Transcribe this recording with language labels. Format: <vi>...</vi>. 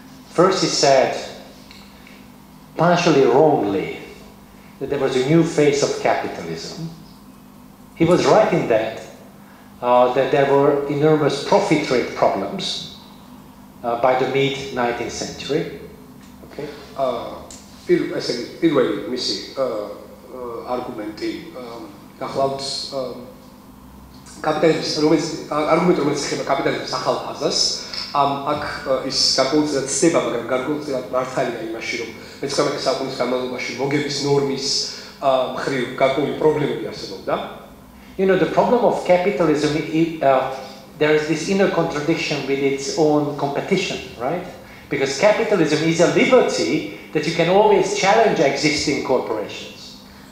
<en>First he said, partially wrongly, that there was a new phase of capitalism. He was right in that, that there were enormous profit rate problems by the mid-19th century. Okay.</en> <ka>პირველი მისი არგუმენტი გახლავთ კაპიტალიზმის რომელიც ეხება კაპიტალიზმის ახალ ფაზას აქ ის გარკვეულწილად ცდება მაგრამ გარკვეულწილად მართალია იმაში რომ მე-19 საუკუნის განმავლობაში მოგების ნორმის მხრივ გარკვეული პრობლემები არსებობდა.</ka> <en>You know, the problem of capitalism, there is this inner contradiction with its own competition, right? Because capitalism is a liberty that you can always challenge existing corporations.</en>